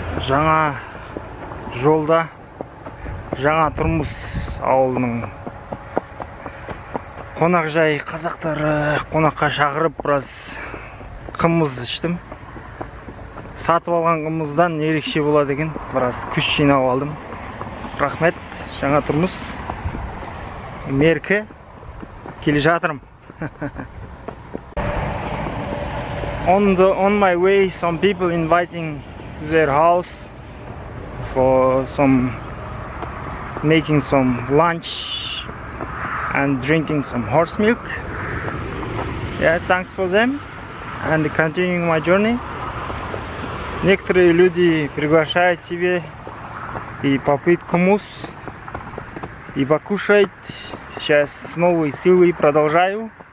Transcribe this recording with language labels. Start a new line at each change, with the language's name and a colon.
Kazakh: Жаңа жолда жаңа тұрмыс ауылының қонақжай қазақтары қонаққа шақырып біраз қымыз іштім. Сатып алған қымыздан ерекше болады екен. Біраз күш жинап алдым. Рахмет. Жаңа тұрмыс меркі келе жатырмын.
English: On my way, some people inviting to their house for making some lunch and drinking some horse milk. Yeah, thanks for them and continuing my journey.
Russian: Некоторые люди приглашают себе и попить кумус, и покушать. Сейчас с новой силой продолжаю.